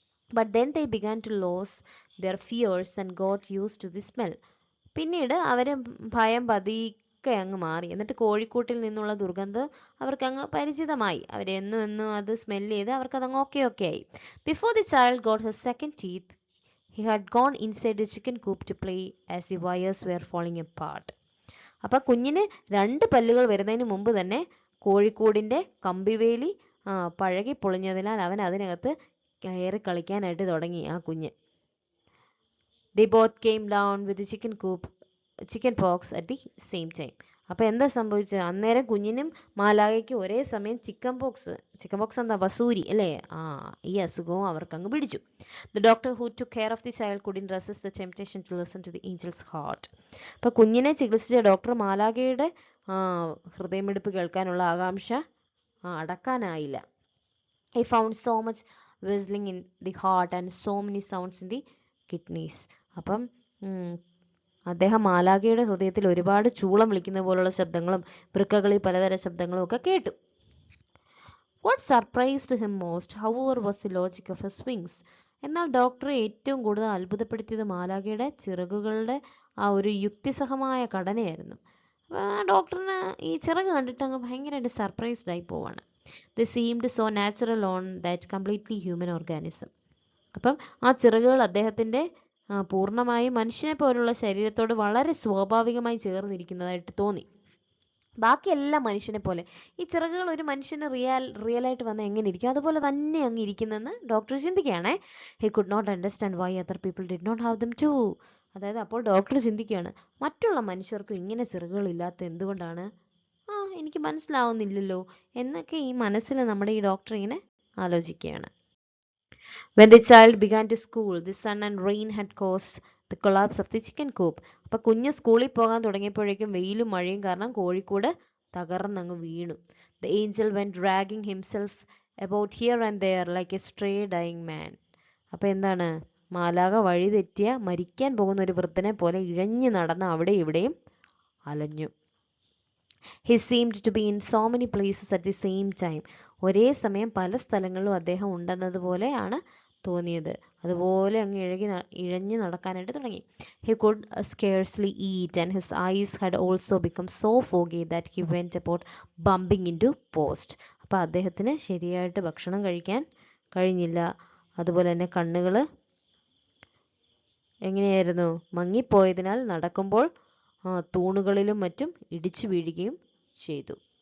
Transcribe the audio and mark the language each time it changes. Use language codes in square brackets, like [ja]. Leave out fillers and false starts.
[en] But then they began to lose their fears and got used to the smell. [ml] പിന്നീട് അവർ ഭയം പതിക്കെ അങ്ങ് മാറി. എന്നിട്ട് കോഴിക്കൂട്ടിൽ നിന്നുള്ള ദുർഗന്ധം അവർക്കങ്ങ് പരിചിതമായി. അവരെന്നും എന്നും അത് സ്മെല്ല് ചെയ്ത് അവർക്കതങ്ങ് ഓക്കെ ആയി. [en] Before the child got his second teeth, he had gone inside the chicken coop to play as the wires were falling apart. [ml] അപ്പോൾ കുഞ്ഞിന് 2 പല്ലുകൾ വരുന്നതിന് മുമ്പ് തന്നെ കോഴിക്കോടിൻ്റെ കമ്പിവേലി പഴകി പൊളിഞ്ഞതിനാൽ അവൻ അതിനകത്ത് കയറി കളിക്കാനായിട്ട് തുടങ്ങി ആ കുഞ്ഞ്. [en] They both came down with the chicken pox at the same time. [ml] അപ്പോൾ എന്താ സംഭവിച്ചത്? അന്നേരം കുഞ്ഞിനും മാലാഖയ്ക്കും ഒരേ സമയം ചിക്കൻ പോക്സ് എന്താ, വസൂരി അല്ലേ, ഈ അസുഖവും അവർക്കങ്ങ് പിടിച്ചു. [en] The doctor who took care of the child couldn't resist the temptation to listen to the angel's heart. [ml] അപ്പോൾ കുഞ്ഞിനെ ചികിത്സിച്ച ഡോക്ടർ മാലാഖയുടെ ഹൃദയമിടിപ്പ് കേൾക്കാനുള്ള ആകാംക്ഷ അടക്കാനായില്ല. [en] He found so much whistling in the heart and so many sounds in the kidneys. [ml] അപ്പം അദ്ദേഹം മാലാഖയുടെ ഹൃദയത്തിൽ ഒരുപാട് ചൂളം വിളിക്കുന്ന പോലുള്ള ശബ്ദങ്ങളും വൃക്കകളിൽ പലതരം ശബ്ദങ്ങളും ഒക്കെ കേട്ടു. [en] What surprised him most, however, was the logic of his wings. [ml] എന്നാൽ ഡോക്ടറെ ഏറ്റവും കൂടുതൽ അത്ഭുതപ്പെടുത്തിയത് മാലാഖയുടെ ചിറകുകളുടെ ആ ഒരു യുക്തിസഹമായ ഘടനയായിരുന്നു. ഡോക്ടറിന് ഈ ചിറക് കണ്ടിട്ട് അങ്ങ് ഭയങ്കരമായിട്ട് സർപ്രൈസ്ഡ് ആയി പോവാണ്. [en] They seemed so natural on that completely human organism. [ml] അപ്പം ആ ചിറകുകൾ അദ്ദേഹത്തിൻ്റെ പൂർണ്ണമായും മനുഷ്യനെ പോലുള്ള ശരീരത്തോട് വളരെ സ്വാഭാവികമായി ചേർന്നിരിക്കുന്നതായിട്ട് തോന്നി. ബാക്കിയെല്ലാം മനുഷ്യനെ പോലെ, ഈ ചിറകുകൾ ഒരു മനുഷ്യന് റിയലായിട്ട് വന്നാൽ എങ്ങനെ ഇരിക്കും, അതുപോലെ തന്നെ അങ്ങ് ഇരിക്കുന്നെന്ന് doctor ചിന്തിക്കുകയാണേ. [en] He could not understand why other people did not have them too. [ml] അതായത് അപ്പോൾ ഡോക്ടർ ചിന്തിക്കുകയാണ്, മറ്റുള്ള മനുഷ്യർക്കും ഇങ്ങനെ ചിറകുകൾ ഇല്ലാത്ത എന്തുകൊണ്ടാണ്, എനിക്ക് മനസ്സിലാവുന്നില്ലല്ലോ എന്നൊക്കെ ഈ മനസ്സിൽ നമ്മുടെ ഈ ഡോക്ടർ ഇങ്ങനെ ആലോചിക്കുകയാണ്. [en] When the child began to school, the sun and rain had caused the collapse of the chicken coop. [ml] അപ്പോൾ കുഞ്ഞ് സ്കൂളിൽ പോകാൻ തുടങ്ങിയപ്പോഴേക്കും വെയിലും മഴയും കാരണം കോഴിക്കോട് തകർന്നങ്ങ് വീണു. [en] The angel went dragging himself about here and there like a stray dying man. [ml] അപ്പോൾ എന്താണ്, മാലാഖ വഴി തെറ്റിയ മരിക്കാൻ പോകുന്ന ഒരു വൃദ്ധനെ പോലെ ഇഴഞ്ഞു നടന്ന് അവിടെ ഇവിടെയും അലഞ്ഞു. [en] He seemed to be in so many places at the same time. [ml] ഒരേ സമയം പല സ്ഥലങ്ങളിലും അദ്ദേഹം ഉണ്ടെന്നതുപോലെയാണ് തോന്നിയത്. അതുപോലെ അങ്ങ് ഇഴഞ്ഞു നടക്കാനായിട്ട് തുടങ്ങി. [en] He could scarcely eat and his eyes had also become so foggy that he went about bumping into posts. [ml] അപ്പോൾ അദ്ദേഹത്തിന് ശരിയായിട്ട് ഭക്ഷണം കഴിക്കാൻ കഴിഞ്ഞില്ല. അതുപോലെ തന്നെ കണ്ണുകൾ എങ്ങനെയായിരുന്നു, മങ്ങിപ്പോയതിനാൽ നടക്കുമ്പോൾ തൂണുകളിലും മറ്റും ഇടിച്ചു വീഴുകയും ചെയ്തു.